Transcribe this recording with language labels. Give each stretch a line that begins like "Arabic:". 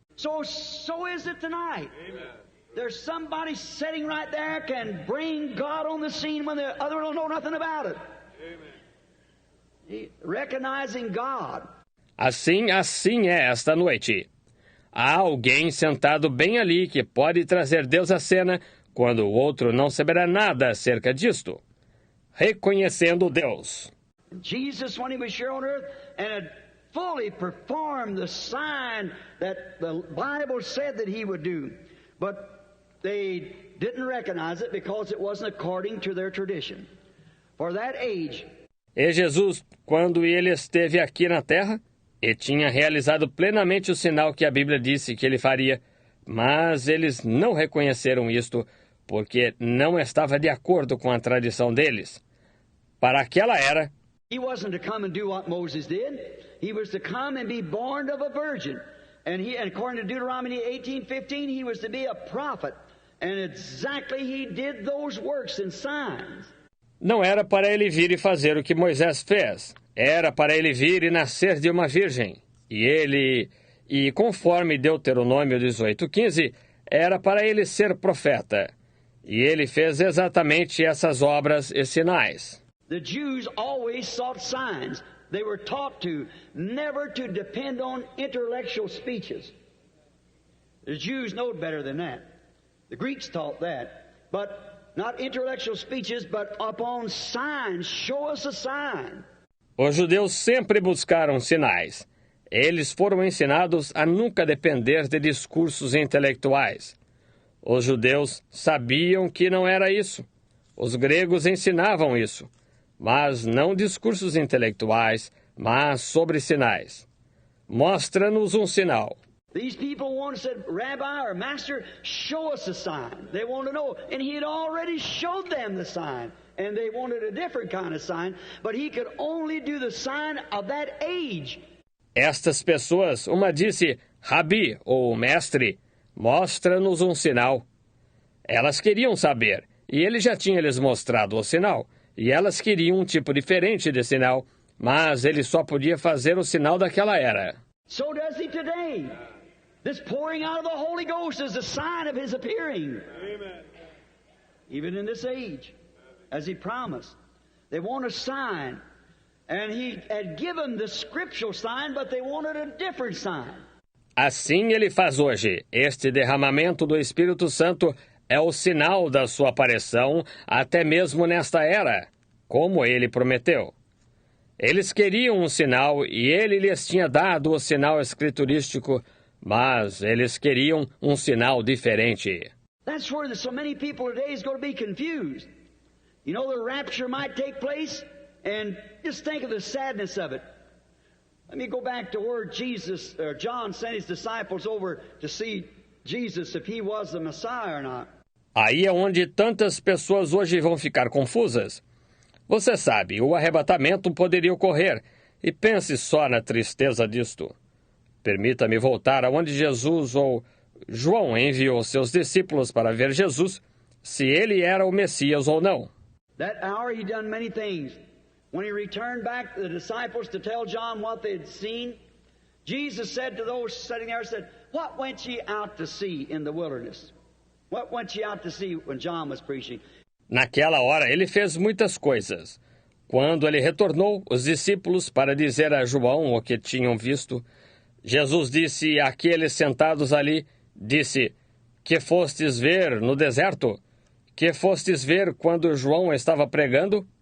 English: So is it tonight. Amen. There's somebody sitting right there can bring God on the scene when the other don't know nothing about it. Amen. Recognizing God.
Portuguese: Assim é esta noite. Há alguém sentado bem ali que pode trazer Deus à cena quando o outro não saberá nada acerca disto. Reconhecendo Deus.
English: Jesus, when he was here on earth and had fully performed the sign that the Bible said that he would do, but they didn't recognize it because it wasn't according to their tradition. For that age.
Portuguese: E Jesus, quando ele esteve aqui na terra, e tinha realizado plenamente o sinal que a Bíblia disse que ele faria, mas eles não reconheceram isto, porque não estava de acordo com a tradição deles. Para aquela era,
English: he wasn't to come and do what Moses did. He was to come and be born of a virgin. And according to Deuteronomy 18:15, he was to be a prophet. And exactly he did those works and signs.
Portuguese: Não era para ele vir e fazer o que Moisés fez. Era para ele vir e nascer de uma virgem. E conforme Deuteronômio 18:15, era para ele ser profeta. E ele fez exatamente essas obras e sinais.
English: The Jews always sought signs. They were taught to never to depend on intellectual speeches. The Jews know better than that. The Greeks taught that. But not intellectual speeches, but upon signs. Show us a sign.
Portuguese: Os judeus sempre buscaram sinais. Eles foram ensinados a nunca depender de discursos intelectuais. Os judeus sabiam que não era isso. Os gregos ensinavam isso. Mas não discursos intelectuais, mas sobre sinais. Mostra-nos um sinal.
English: These people said, Rabbi or Master, show us a sign. They want to know. And he had already showed them the sign. And they wanted a different kind of sign. But he could only do the sign of that age.
Portuguese: Estas pessoas, uma disse, Rabi, ou Mestre, mostra-nos um sinal. Elas queriam saber. E ele já tinha lhes mostrado o sinal. E elas queriam um tipo diferente de sinal, mas ele só podia fazer o sinal daquela era.
English: So does he today. This pouring out of the Holy Ghost is a sign of his appearing. Amen. Even in this age, as he promised. They want a sign. And he had given the scriptural sign, but they wanted a different sign.
Portuguese: Assim ele faz hoje. Este derramamento do Espírito Santo é o sinal da sua aparição, até mesmo nesta era, como ele prometeu. Eles queriam um sinal e ele lhes tinha dado o sinal escriturístico, mas eles queriam um sinal diferente.
English: That's where so many people today is going to be confused. You know, the rapture might take place, and just think of the sadness of it. Let me go back to where John sent his disciples over to see Jesus, if he was the Messiah or not.
Portuguese: Aí é onde tantas pessoas hoje vão ficar confusas. Você sabe, o arrebatamento poderia ocorrer, e pense só na tristeza disto. Permita-me voltar aonde Jesus ou João enviou seus discípulos para ver Jesus, se ele era o Messias ou não.
English: That hour he done many things. When he returned back to the disciples to tell John what they had seen, Jesus said to those sitting there, said, "What went ye out to see in the wilderness? What went ye out to see when John was preaching?"
Portuguese: Naquela hora ele fez muitas coisas. Quando ele retornou, os discípulos, para dizer a João o que tinham visto, Jesus disse àqueles sentados ali, disse, que fostes ver no deserto? Que fostes ver quando João estava pregando?